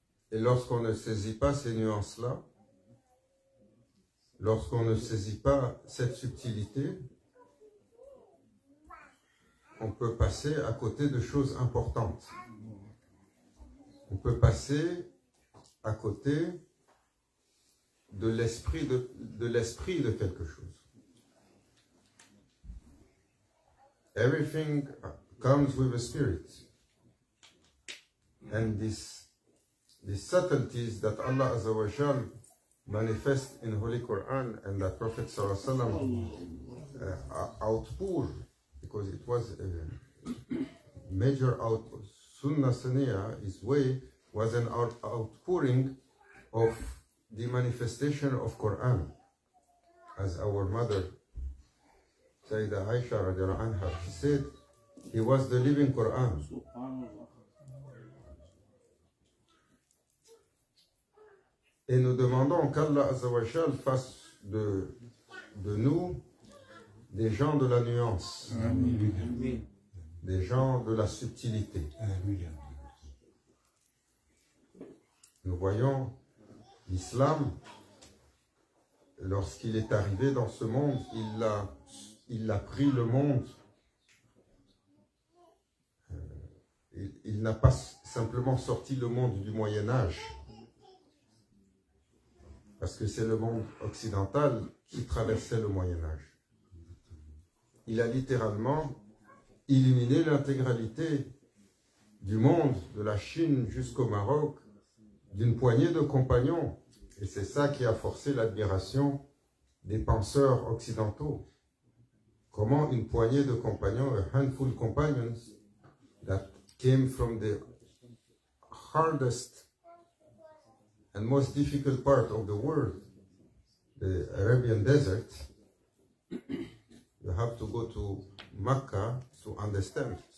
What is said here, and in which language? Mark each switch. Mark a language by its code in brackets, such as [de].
[fr] Et lorsqu'on ne saisit pas ces nuances-là, lorsqu'on ne saisit pas cette subtilité, on peut passer à côté de choses importantes. On peut passer à côté de l'esprit de quelque chose. [en] Everything comes with a spirit. And these subtleties that Allah Azza wa Jal manifests in Holy Quran and that Prophet Sallallahu Alaihi Wasallam outpour, because it was a major outpour. Sunnah Saniya, his way, was an outpouring of the manifestation of Quran. As our mother, Sayyidah Aisha radiallahu anha, she said, he was the living Quran. [fr] Et nous demandons qu'Allah Azza wa Jal fasse de nous des gens de la nuance, Amen. Des gens de la subtilité. Amen. Nous voyons l'islam, lorsqu'il est arrivé dans ce monde, il a pris le monde. Il n'a pas simplement sorti le monde du Moyen-Âge, parce que c'est le monde occidental qui traversait le Moyen-Âge. Il a littéralement éliminé l'intégralité du monde, de la Chine jusqu'au Maroc, d'une poignée de compagnons. Et c'est ça qui a forcé l'admiration des penseurs occidentaux. Comment une poignée de compagnons, [en] a handful companions, that came from the hardest and most difficult part of the world, the Arabian desert, you have to go to Mecca to understand.